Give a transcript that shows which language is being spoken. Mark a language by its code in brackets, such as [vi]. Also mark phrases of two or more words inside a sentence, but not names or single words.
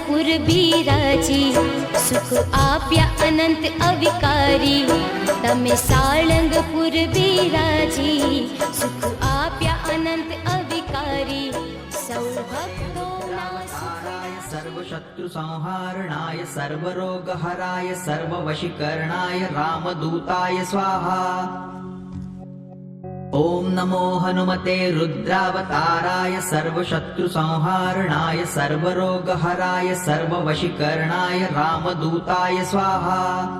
[gu] બિરાજી સુખ આપ્યા અનંત અવિકારી તમે સાળંગપુર બિરાજી સુખ આપ્યા અનંત અવિકારી સૌ ભક્તોના [sa] राय सर्वशत्रु संहारणाय सर्वरोगहराय सर्ववशीकरणाय रामदूताय स्वाहा। ओम नमो हनुमते रुद्रावताराय सर्वशत्रु संहारणाय सर्वरोगहराय सर्ववशीकरणाय रामदूताय स्वाहा।